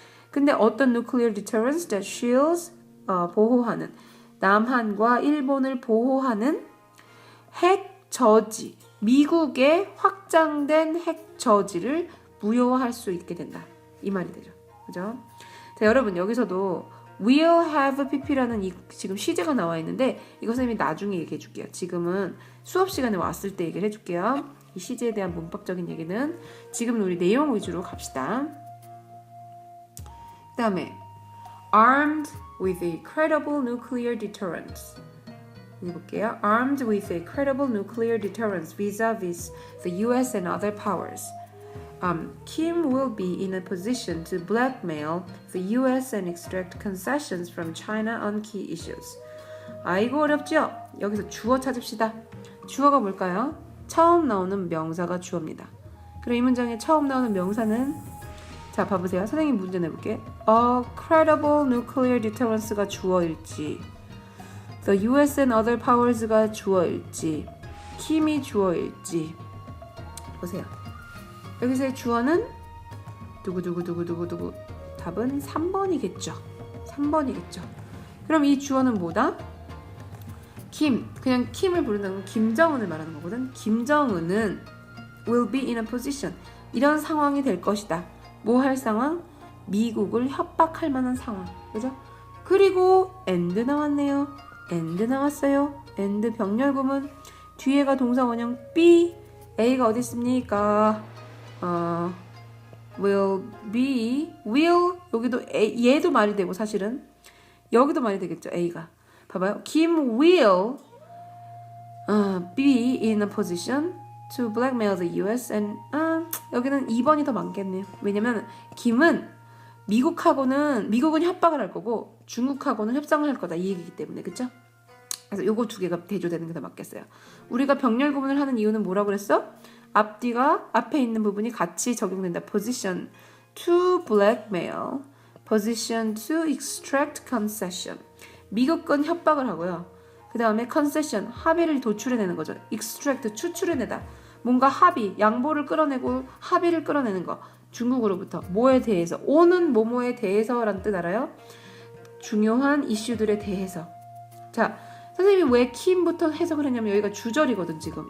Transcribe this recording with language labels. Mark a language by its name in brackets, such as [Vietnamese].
[Korean] 근데 어떤 [English] nuclear deterrence that shields, [Korean] 보호하는, 남한과 일본을 보호하는 핵 저지, 미국의 확장된 핵 저지를 무효화할 수 있게 된다. 이 말이 되죠. 그죠? 자, 여러분 여기서도 will have pp라는 지금 시제가 나와 있는데 이거 선생님이 나중에 얘기해 줄게요. 지금은 수업 시간에 왔을 때 얘기를 해줄게요. 이 시제에 대한 문법적인 얘기는 지금은 우리 내용 위주로 갑시다. [English] 그 다음에 armed with a credible nuclear deterrence. [Korean] 여기 볼게요. [English] armed with a credible nuclear deterrence vis-a-vis the US and other powers. Kim will be in a position to blackmail the US and extract concessions from China on key issues. [Korean] 아이고 어렵죠? 여기서 주어 찾읍시다. 주어가 뭘까요? 처음 나오는 명사가 주어입니다. 그럼 이 문장에 처음 나오는 명사는 자 봐보세요. 선생님 문제 내볼게. [English] A credible nuclear deterrence가 주어일지 The US and other powers가 주어일지 Kim이 [Korean] 주어일지 보세요. 여기서의 주어는 누구 답은 3번이겠죠. 3번이겠죠. 그럼 이 주어는 뭐다? 김. 그냥 킴을 부른다는 건 김정은을 말하는 거거든. 김정은은 [English] will be in a position. [Korean] 이런 상황이 될 것이다. 뭐 할 상황? 미국을 협박할 만한 상황. 그죠? 그리고 and 나왔네요. and 나왔어요. and 병렬구문. 뒤에가 동사 원형 be. A가 어디 있습니까? [English] will be, will [Korean] 여기도 얘도 말이 되고 사실은 여기도 말이 되겠죠. A가 봐봐요. [English] Kim will be in a position to blackmail the US and [Korean] 여기는 2번이 더 많겠네요. 왜냐면 김은 미국은 협박을 할 거고 중국하고는 협상을 할 거다 이 얘기이기 때문에 그쵸? 그래서 요거 두 개가 대조되는 게 더 맞겠어요. 우리가 병렬 구문을 하는 이유는 뭐라고 그랬어? 앞뒤가 앞에 있는 부분이 같이 적용된다. [English] Position to blackmail, position to extract concession. [Korean] 미국은 협박을 하고요. 그 다음에 concession, 합의를 도출해내는 거죠. extract, 추출해내다. 뭔가 합의, 양보를 끌어내고 합의를 끌어내는 거. 중국으로부터 뭐에 대해서, 오는 뭐뭐에 대해서라는 뜻 알아요? 중요한 이슈들에 대해서. 자, 선생님이 왜 킴부터 해석을 했냐면 여기가 주절이거든 지금.